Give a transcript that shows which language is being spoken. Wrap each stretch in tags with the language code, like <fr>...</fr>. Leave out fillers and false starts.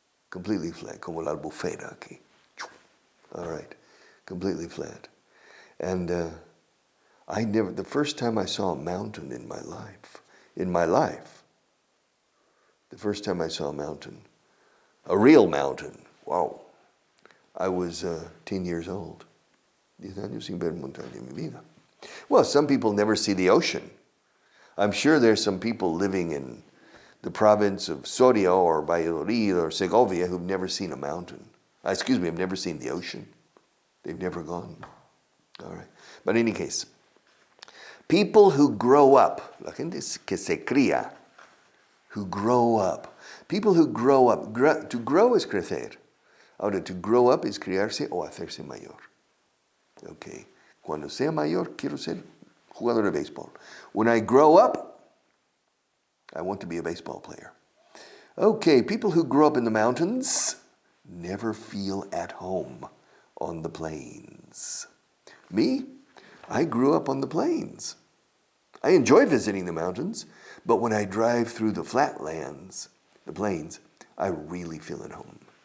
<en>Completely flat,</en> <es>como la albufera aquí.</es> <en>All right, completely flat. And the first time I saw a mountain in my life, the first time I saw a mountain, a real mountain, wow, I was 10 years old.</en> <es>10 años sin ver montaña en mi vida.</es> <en>Well, some people never see the ocean. I'm sure there's some people living in the province of Soria or Valladolid or Segovia who've never seen a mountain. Have never seen the ocean. They've never gone. All right. But in any case, people who grow up,</en> <es>la gente que se cría,</es> <en>who grow up, people who grow up, to grow is crecer.</en> <es>Ahora, to grow up es criarse o hacerse mayor.</es> <en>Okay.</en> <es>Cuando sea mayor, quiero ser jugador de béisbol.</es> <en>When I grow up, I want to be a baseball player. Okay, people who grow up in the mountains never feel at home on the plains. Me, I grew up on the plains. I enjoy visiting the mountains, but when I drive through the flatlands, the plains, I really feel at home.</en>